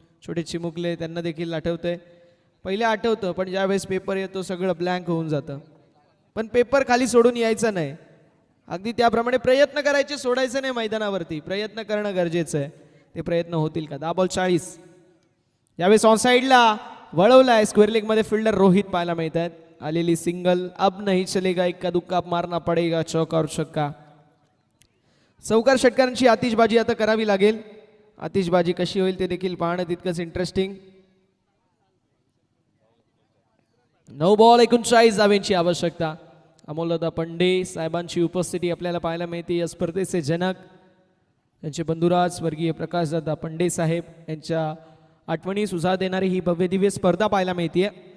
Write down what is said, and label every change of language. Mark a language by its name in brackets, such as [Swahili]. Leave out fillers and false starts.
[Marathi] छोटे चिमुकले त्यांना देखील आठवतंय, पहिले आठवतं पण ज्यावेळेस पेपर येतो सगळं ब्लँक होऊन जातं। पण पेपर खाली सोडून यायचा नाही, अगदी त्याप्रमाणे प्रयत्न करायचे, सोडायचे नाही मैदानावरती, प्रयत्न करणं गरजेचं आहे। ते प्रयत्न होतील का? 10 बॉल 40। यावेळेस ऑन साइडला वळवलाय, स्क्वेअर लेग मध्ये फिल्डर रोहित पाहायला मिळत आहेत। आलेली सिंगल, [Hindi] अब नहीं चलेगा, इक्का दुक्का मारना पडेगा, चौका और छक्का। [Marathi] चौकार षटकारांची आतिषबाजी आता करावी लागेल। आतिषबाजी कशी होईल ते देखील पाहणं तितकंच इंटरेस्टिंग। 9 बॉल 39 धावेंची आवश्यकता। अमोलदादा पंडे साहेबांची उपस्थिती आपल्याला पाहायला मिळते या स्पर्धेचे जनक, त्यांचे बंधुराज स्वर्गीय प्रकाशदादा पंडे साहेब यांच्या आठवणी सुजा देणारी ही भव्य दिव्य स्पर्धा पाहायला मिळते।